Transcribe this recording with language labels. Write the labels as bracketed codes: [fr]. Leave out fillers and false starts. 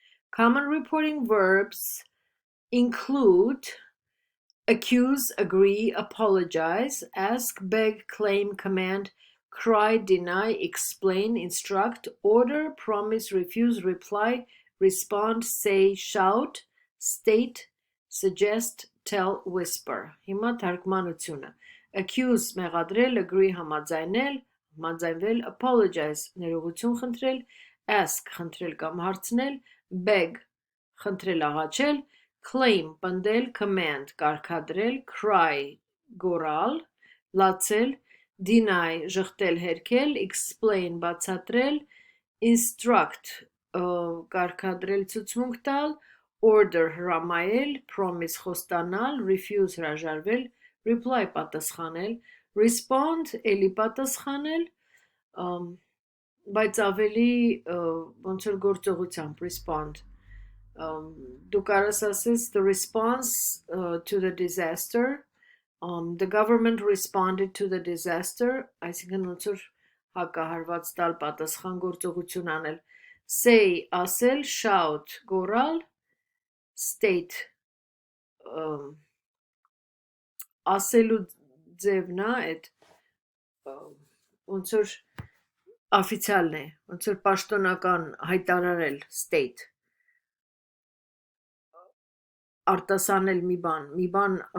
[en] Common reporting verbs include accuse, agree, apologize, ask, beg, claim, command, cry, deny, explain, instruct, order, promise, refuse, reply, respond, say, shout, state, suggest, tell, whisper. [hy] Հիմա թարգմանությունը. Accuse մեղադրել, agree համաձայնել, համաձայնվել, apologize ներողություն խնդրել, ask խնդրել կամ հարցնել, beg խնդրել աղաչել, claim պնդել, command կարգադրել, cry գոռալ, լացել, deny ժխտել հերքել, explain բացատրել, instruct կարգադրել ցուցմունք տալ, order հրամայել, promise խոստանալ, refuse հրաժարվել, reply պատասխանել, respond էլի պատասխանել, բայց ավելի ոնց որ գործողությամբ respond. Դու կարաս ասես [en] the response to the disaster, [hy] the government responded to the disaster, այսինքն ոնց որ հակահարված տալ պատասխան գործողություն անել. Say ասել, shout գոռալ, state ասելու ձևն է այդ ոնց որ օֆիցիալն է, ոնց որ պաշտոնական հայտարարել state արտասանել մի բան